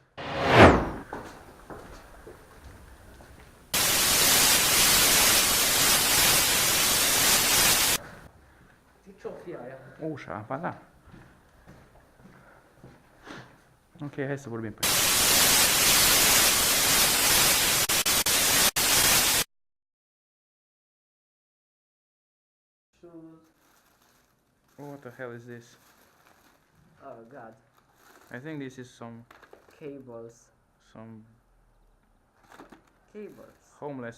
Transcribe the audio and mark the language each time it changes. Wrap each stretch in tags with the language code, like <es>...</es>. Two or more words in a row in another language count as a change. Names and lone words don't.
<ro>Ce-o fi aia? Ușa, ba da. Ok, hai să vorbim pe</ro> <en>What the hell is this? Oh, God. I think this is some Cables. Cables.</en>